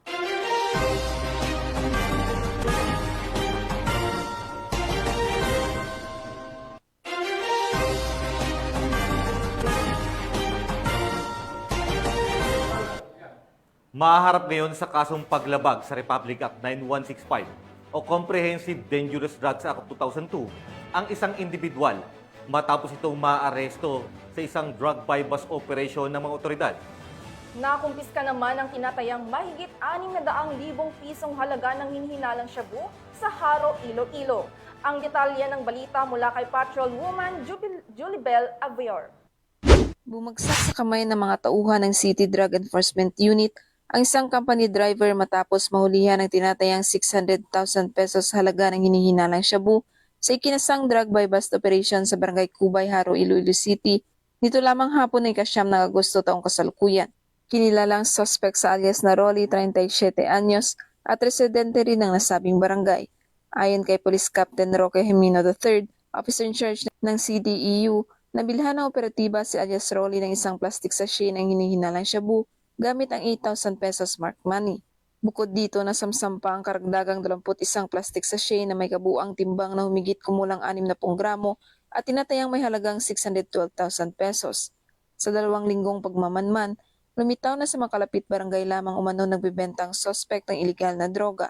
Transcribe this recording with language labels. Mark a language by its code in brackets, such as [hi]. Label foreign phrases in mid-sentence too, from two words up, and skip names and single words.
[tl] Mahaharap ngayon sa kasong paglabag sa Republic Act 9165 o Comprehensive Dangerous Drugs Act of 2002 ang isang individual matapos itong maaresto sa isang drug buy-bust operation ng mga otoridad. Nakumpiska naman ang tinatayang mahigit 600,000 pisong halaga ng hinihinalang shabu sa Haro, Iloilo. Ang detalye ng balita mula kay Patrolwoman Julibel Avior. Bumagsak sa kamay ng mga tauhan ng City Drug Enforcement Unit ang isang company driver matapos mahulihan ng tinatayang 600,000 pesos halaga ng hinihinalang shabu sa ikinasang drug buy-bust operation sa Barangay Cubay, Haro, Iloilo City. Nito lamang hapon ay ika-9 ng Agosto taong kasalukuyan. Kinilalang suspect sa alias na Rolly, 37 anyos, at residente rin ng nasabing barangay. Ayon kay Police Captain Roque Jimeno III, officer in charge ng CDEU, nabilhan ng operatiba si alias Rolly ng isang plastic sachet ng hinihinalang shabu gamit ang 8,000 pesos marked money. Bukod dito, nasamsam pa ang karagdagang 21 plastic sachet na may kabuang timbang na humigit kumulang 60 gramo at tinatayang may halagang 612,000 pesos. Sa 2 linggong pagmamanman, lumitaw na sa makalapit barangay lamang umano nagbebentang suspect ng ilegal na droga.